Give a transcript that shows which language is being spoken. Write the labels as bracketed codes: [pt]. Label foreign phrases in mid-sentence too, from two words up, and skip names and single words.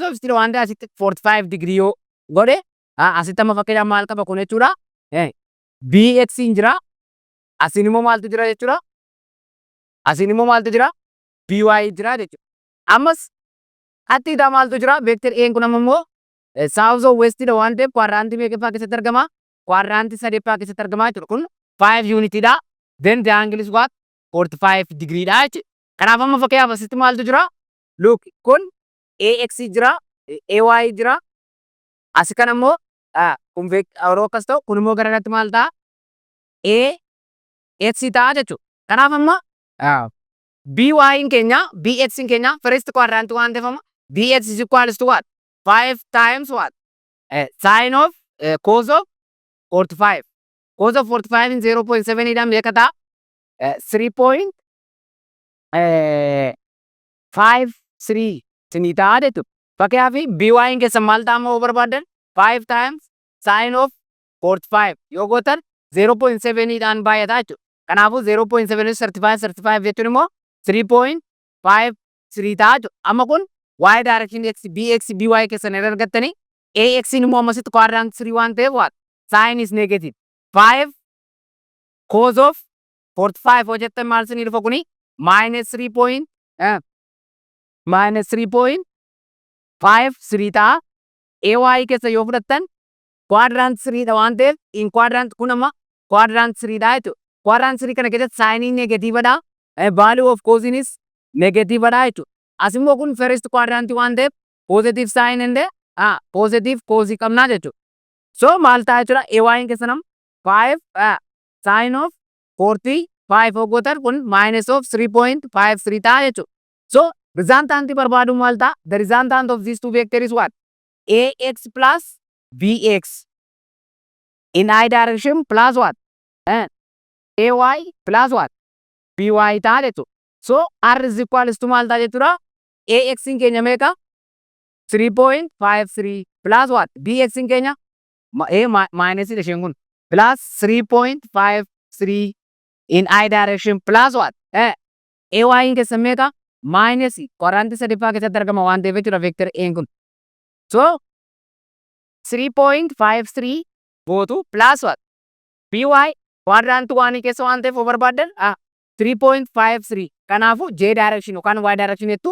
[en] of east [om] waan ta'e asitti 45 degree yoo godhe asitti amma fakkeenyaaf maal qaba kun jechuudha BX hin jira asiin immoo maaltu jira jechuudha asiin immoo maaltu jira BY jira jechuudha ammas attiidha maaltu jira vector A kun amma immoo [en] south of west [om] dha waan ta'eef quadrantii meeqaffaa keessatti argama quadrantii sadeeffaa keessatti argama jechuudha kun 5 unit dha. [en] Then the angle is what? 45 degree [om] dha jechuudha. Kanaaf amma fakkeenyaaf asitti maaltu jira? Look kun AX jira, AY jira. Asi kana immoo kun yeroo akkas ta'u kun immoo gara irratti maal ta'a? AX ta'a jechuudha. Kanaaf amma BY keenya, BX keenya [en] first quadrant [om] waan ta'eef amma BX [en] is equals to what? 5 times what? Sine of cos of 45. Cos of 45 [om] in 0.7 idhaan meeqa ta'a? 3.53 sinii ta'a jechuudha. Fakkeenyaaf BY keessa maal ta'a amma barbaadan? [en] 5 times sine of 45 [om] yoo gootan 0.7 idhaan baay'ata jechuudha. Kanaafuu 0.7 35 jechuun immoo 3.53 ta'a jechuudha. Amma kun Y direction BX BY keessan irra argattanii AX immoo ammasitti quadrant 3 waan ta'eef what? [en] Sine is negative. 5 cos of 45 [om] yoo jettan maal sinii dhufa kuni minus 3.53 ta'a. AY keessa yoo fudhattan quadrant 3 dha waan ta'eef [en] in quadrant [om] kun amma quadrant 3 dha jechuudha. Quadrant 3 kana keessatti sine negative dha. [en] Value of cos is negative [om] dha jechuudha. As immoo kun first quadrant waan ta'eef [en] positive sine and positive cos [om] qabna jechuudha. So maal ta'a jechuudha AY keessa nam [en] 5 sine of 45 [om] yoo gootan kun minus of 3.53 ta'a jechuudha. So resultant barbaadu maal ta'a? [en] The resultant of these two vectors is what? AX plus BX in I direction plus what? AY plus what? BY [om] ta'a jechuudha. [en] So R is equals to [om] maal ta'a jechuudha? AX in keenya meeqa? [en] 3.53 plus what? BX in keenya minus [om] isheen kun [en] plus 3.53 in I direction plus what? [om] AY in keessa meeqa? Minus quadrant sadiffaa keessatti argama waan ta'eef jechuudha vector A kun. So 3.53 gootu [en] plus what? [om] BY quadrant 1 keessa waan ta'eef barbaadan 3.53 kanaafu J direction yookaan Y direction jettu.